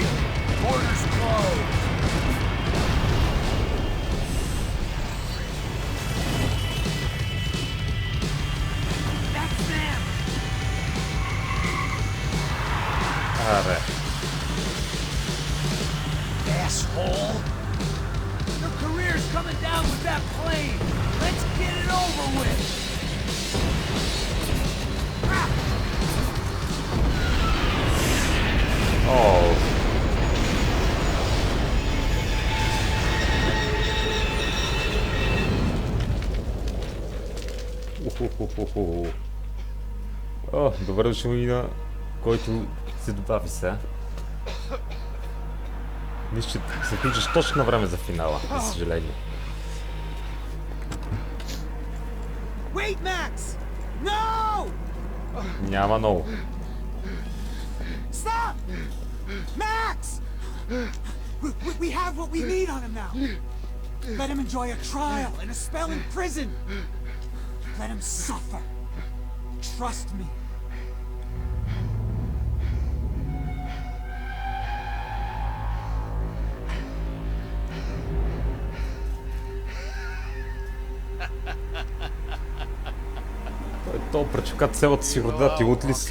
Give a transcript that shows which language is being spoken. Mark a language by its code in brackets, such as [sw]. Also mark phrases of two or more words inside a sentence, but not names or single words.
[en] Borders closed. That's them. [bg] Аре. [en] Asshole! Your career's coming down with that plane! Let's get it over with! Oh. [bg] О, добре дошъл и на който се добави сега. Мисля, че се включиш точно на време за финала, за съжаление. [en] Wait, Max! No! [bg] Няма много. [en] Stop! Max! We have what we need on him now. Let him enjoy a trial and a spell in prison. Let him suffer. Trust me. [bg] Той пречака цялата си рода, ти лут ли си?